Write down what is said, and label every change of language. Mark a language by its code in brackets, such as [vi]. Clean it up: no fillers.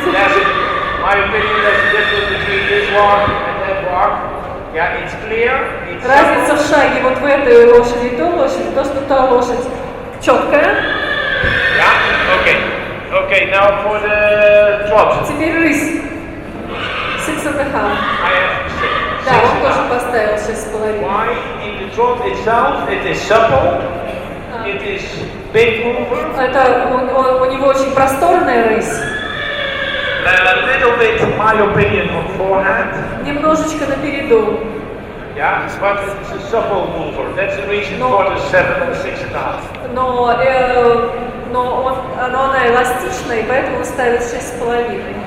[en] my opinion, there's a difference between this walk and that walk. Yeah, it's clear. It's [ru] Разница в шаге вот в этой лошади и той лошади, то, что та лошадь четкая. [en] Yeah, okay. Okay, now for the trot. [ru] Теперь рысь. 6,5. [en] I have 6. [ru] Да, он тоже поставил 6,5. [en] Why? In the trot itself, it is supple. It is big mover. [ru] Это у него очень просторная рысь. [en] A little bit, in my opinion, on forehand. [ru] Немножечко напереду. [en] Yeah, but it's a supple mover. That's the reason for the 7 and 6.5. [ru] Но она эластичная, и поэтому он ставит 6,5.